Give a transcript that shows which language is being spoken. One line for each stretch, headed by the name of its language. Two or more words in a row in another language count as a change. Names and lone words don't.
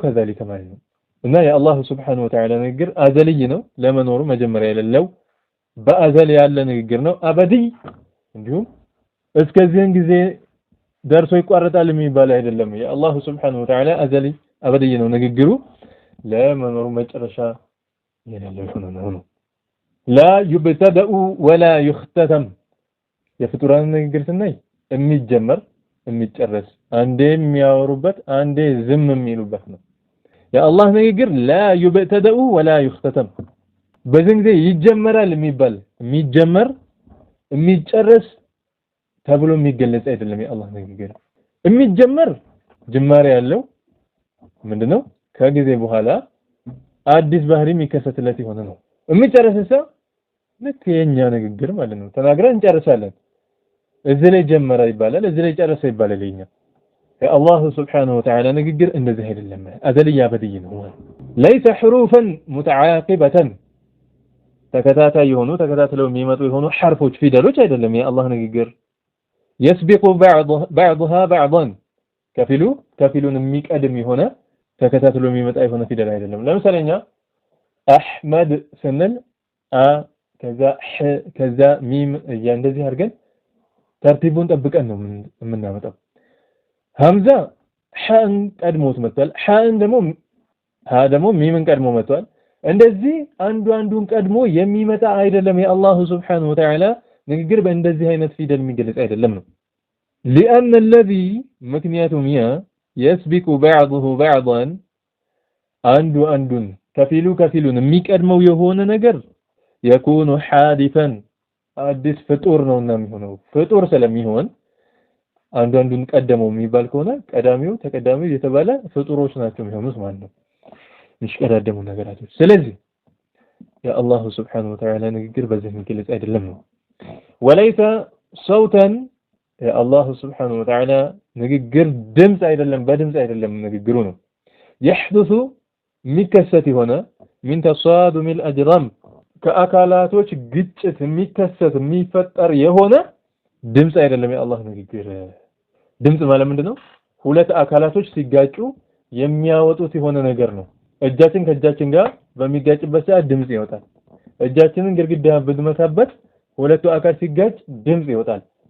Amharic: ከዛሊከ ማለት ነው እና የአላህ
Arabic: سبحانه وتعالى
Amharic: ንግግር አዘልይ ነው ለመኖሩ መጀመሪያ የሌለው በአዘል ያለ ንግግር ነው አበዲ እንዲሁም እስከዚህን ጊዜ ደርሶ ይቋረጣል የሚባል አይደለም የአላህ
Arabic: سبحانه وتعالى
Amharic: አዘሊ አበዲ ነው ንግግሩ ለመኖሩ መጨረሻ የሌለው ነው
Arabic: لا يبتدأ ولا يختتم
Amharic: የፍጡራን ንግግር ስናይ የሚጀመር የሚጨረስ አንዴ የሚያወሩበት አንዴ ዝም የሚሉበት ነው የአላህ ንግግር
Arabic: لا يبتدأ ولا يختتم
Amharic: በዚህ ጊዜ ይጀመራል የሚባል የሚጀመር የሚጨረስ ተብሎ የሚገለጽ አይደለም የአላህ ንግግር የሚጀመር ጅማሬ ያለው ምንድነው ከጊዜ በኋላ አዲስ ባህሪ የሚከሰትለት የሆነ ነው የሚጨረስሳ ልክ የኛ ንግግር ማለት ነው ተናግረን እንጨርሳለን እዚህ ላይ ጀመረ ይባላል እዚህ ላይ ጨረሰ ይባላል የኛ የአላህ
Arabic: سبحانه وتعالى
Amharic: ንግግር እንደዚህ አይደለም አዘልያ በድይ ነው
Arabic: ليس حروفا متعاقبة
Amharic: ተከታታይ የሆኑ ተከታትለው የሚመጡ የሆኑ ሐርፎች ፊደሎች አይደለም የአላህ ንግግር
Arabic: يسبق بعضها بعضا
Amharic: ከፊሉን የሚቀድም የሆነ ተከታትሎ የሚመጣ የሆነ ፊደል አይደለም ለምሳሌኛ አህመድ ስንል ከዛ ከዛ ሚም እንደዚህ አድርገን ተርቲቡን ጠብቀን ነው የምናመጣው ሐምዛ ሐን ቀድሞት መጥቷል ሐን ደግሞ ሚምን ቀድሞ መጥቷል እንደዚህ አንዱን ቀድሞ የሚመጣ አይደለም የአላህ
Arabic: سبحانه وتعالى
Amharic: ንግግር በእንደዚህ አይነት ፊደል የሚገለጽ አይደለም ነው
Arabic: لأن الذي
Amharic: ምክንያቱም
Arabic: يسبق بعضه بعضا
Amharic: አንዱን ከፊሉን የሚቀድመው የሆነ ነገር
Arabic: يكون حادثا
Amharic: አዲስ ፍጡር ነውና የሚሆነው ፍጡር ስለሚሆን አንዱን ቀደመው የሚባል ከሆነ ቀዳሚው ተቀዳሚው የተባለ ፍጡሮች ናቸው የሚሆኑት ማለት ነው ምሽቀዳደሙ ነገራቶች ስለዚህ የአላህ
Arabic: سبحانه وتعالى
Amharic: ንግግር በዚህ የሚገለጽ አይደለም ነው
Arabic: وليس صوتا
Amharic: የአላህ
Arabic: سبحانه وتعالى
Amharic: ንግግር ድምጽ አይደለም በድምጽ አይደለም ንግግሩ ነው يحدث የሚከሰት የሆነ
Arabic: من تصادم الأجرام
Amharic: ከአካላቶች ግጭት የሚከሰት የሚፈጠር የሆነ ድምጽ አይደለም የአላህ ንግግር ድምጽ ማለት ምንድነው ሁለት አካላቶች ሲጋጩ የሚያወጡት የሆነ ነገር ነው እጃችን ከእጃችን ጋር በሚጋጭበት ሰዓት ድምጽ ይወጣል እጃችንን ግድግዳ ብትመታበት ሁለቱ አካል ሲጋጭ ድምጽ ይወጣል